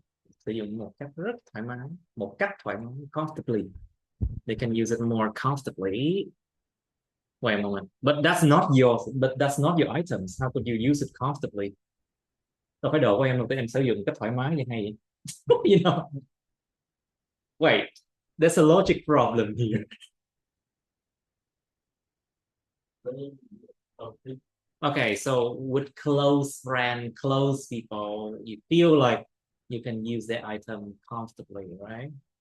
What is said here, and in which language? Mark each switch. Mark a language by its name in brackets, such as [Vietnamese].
[Vietnamese] Sử dụng một cách rất thoải mái. Một cách thoải mái. Comfortably. [English] They can use it more comfortably. Wait a moment. But that's not your items. How could you use it comfortably? [Vietnamese] Đâu phải đồ của em, mà em sử dụng cách thoải mái như hay vậy. [English] You know. Wait. There's a logic problem here. Okay, so with close friends, close people, you feel like you can use their item comfortably, right?